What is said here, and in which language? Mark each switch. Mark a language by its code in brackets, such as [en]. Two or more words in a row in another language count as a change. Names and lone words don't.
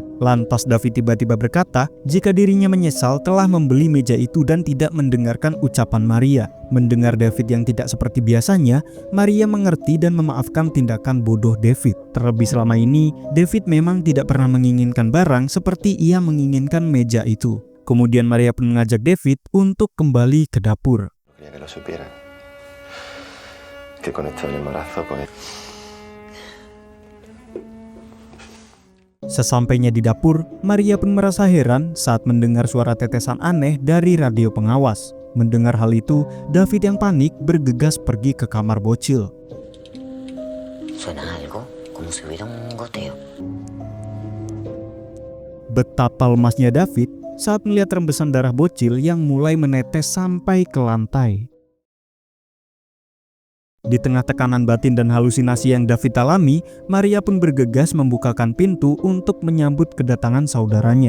[id] Lantas David tiba-tiba berkata jika dirinya menyesal telah membeli meja itu dan tidak mendengarkan ucapan Maria. Mendengar David yang tidak seperti biasanya, Maria mengerti dan memaafkan tindakan bodoh David. Terlebih selama ini, David memang tidak pernah menginginkan barang seperti ia menginginkan meja itu. Kemudian Maria pun mengajak David untuk kembali ke dapur. [es] Quería que lo supiera. Que con esto del embarazo, pues... [id] Sesampainya di dapur, Maria pun merasa heran saat mendengar suara tetesan aneh dari radio pengawas. Mendengar hal itu, David yang panik bergegas pergi ke kamar bocil. [es] Suena algo como si hubiera un goteo. [id] Betapa lemasnya David saat melihat rembesan darah bocil yang mulai menetes sampai ke lantai. Di tengah tekanan batin dan halusinasi yang David alami, Maria pun bergegas membukakan pintu untuk menyambut kedatangan saudaranya.